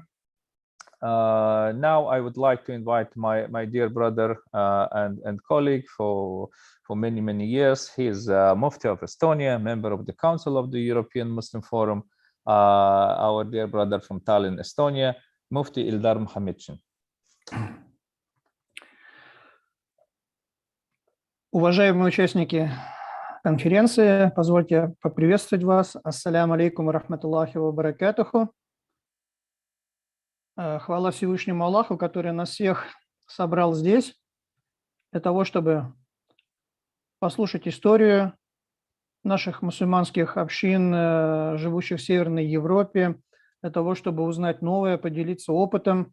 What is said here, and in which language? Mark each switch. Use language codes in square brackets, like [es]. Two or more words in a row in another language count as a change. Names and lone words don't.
[en] Now I would like to invite my dear brother and colleague for many years. He is Mufti of Estonia, member of the Council of the European Muslim Forum, our dear brother from Tallinn, Estonia, Mufti Ildar Muhammedshin. [ru] Уважаемые участники конференции. Позвольте поприветствовать вас. [ar] السلام عليكم ورحمة الله وبركاته. [ru] Хвала Всевышнему Аллаху, который нас всех собрал здесь для того, чтобы послушать историю наших мусульманских общин, живущих в Северной Европе, для того, чтобы узнать новое, поделиться опытом.